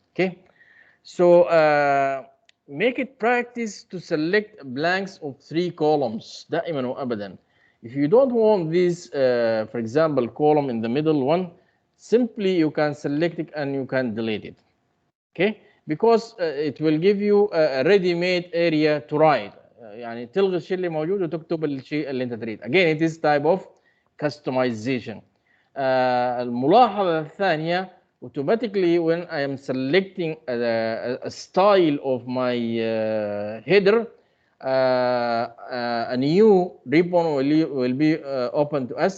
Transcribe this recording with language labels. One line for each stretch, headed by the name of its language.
English: Okay, so make it practice to select blanks of 3 columns
Arabic: دائما وابدا.
English: If you don't want this, for example, column in the middle one, simply you can select it and you can delete it. Okay, because it will give you a ready-made area to write.
Arabic: يعني تلغي الشيء اللي موجود وتكتب الشيء اللي انت تريد.
English: Again, it is type of customization.
Arabic: الملاحظة الثانية,
English: automatically when I am selecting a style of my header, a new ribbon will be open to us.